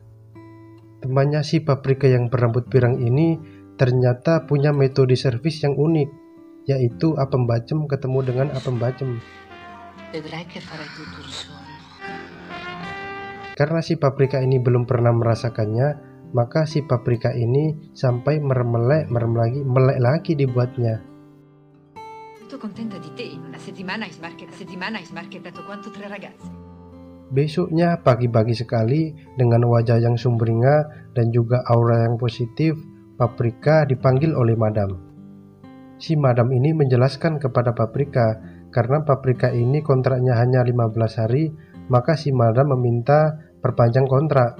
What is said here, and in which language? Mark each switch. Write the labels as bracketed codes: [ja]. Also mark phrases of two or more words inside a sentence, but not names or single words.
[id] Temannya si Paprika yang berambut pirang ini ternyata punya metode servis yang unik, yaitu apem bacem ketemu dengan apem bacem. Karena si Paprika ini belum pernah merasakannya, maka si Paprika ini sampai melek lagi dibuatnya. [it] Contenta di te, in una settimana hai smarchettato quanto 3 ragazze. [id] Besoknya pagi-pagi sekali dengan wajah yang sumringah dan juga aura yang positif, Paprika dipanggil oleh Madam. Si Madam ini menjelaskan kepada Paprika, karena Paprika ini kontraknya hanya 15 hari, maka si Madam meminta perpanjang kontrak.